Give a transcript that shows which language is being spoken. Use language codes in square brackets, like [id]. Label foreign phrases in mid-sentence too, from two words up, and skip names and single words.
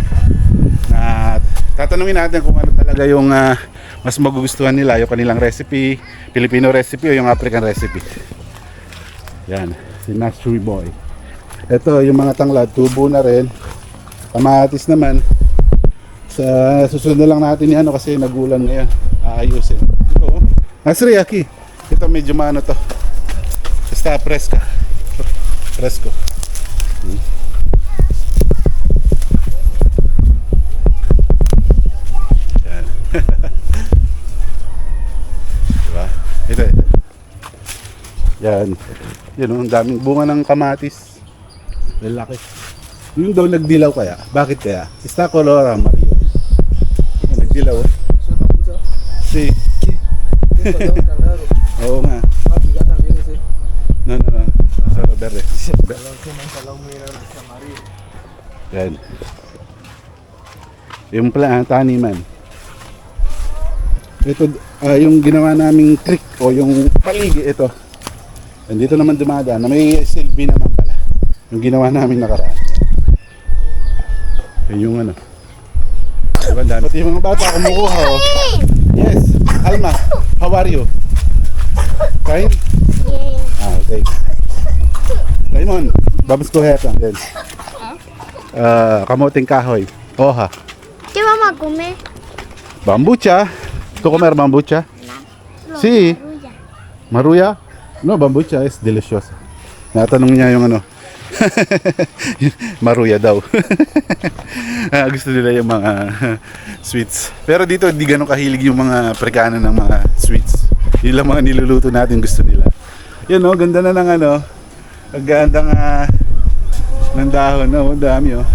[tl] At tatanungin natin kung ano talaga yung mas magugustuhan nila, yung kanilang recipe, [en] Filipino recipe [tl] o yung [en] African recipe. [tl] Yan, si Nasri Boy. Ito yung mga tanglad, tubo na rin. Kamatis naman. Sa susunod na lang natin yan kasi nagulan ngayon. Aayusin. Ito, Nasri, aki. Ito medyo maano to. [es] Está fresca. Fresco. [tl] Yan. Diba? Ito. Yan. Yun, ang daming bunga ng kamatis. Lalaki. Yung daw nagdilaw kaya? Bakit kaya? [es] Está color amarillo. Nagdilaw. Si. [tl] Oo nga. No. [es] Solo verde. [tl] Yan. Yung taniman. Ito, yung ginawa naming creek o yung paligi, ito. Dito naman dumadaan na may silbi naman pala. Yung ginawa namin nakaraan. Yan yung ano. Diba dami? Pati yung mga bata kumukuha oh. [en] Yes, Alma, how are you? Fine? Okay. Raymond, [es] vamos coger también. [tl] Kamoting kahoy. Hoja. [es] ¿Qué vamos a comer? Bambucha. ¿Tú comer bambucha? No. Sí. [tl] Marulla. Maruya? [es] No, bambucha es deliciosa. [tl] Natanong niya yung ano. Maruya daw. Gusto nila yung mga sweets. Pero dito di ganun kahilig yung mga prekano ng mga sweets. Yun lang mga niluluto natin gusto nila. Yan o, ganda na ng ano. Ang ganda nga ng dahon. No? Dami o.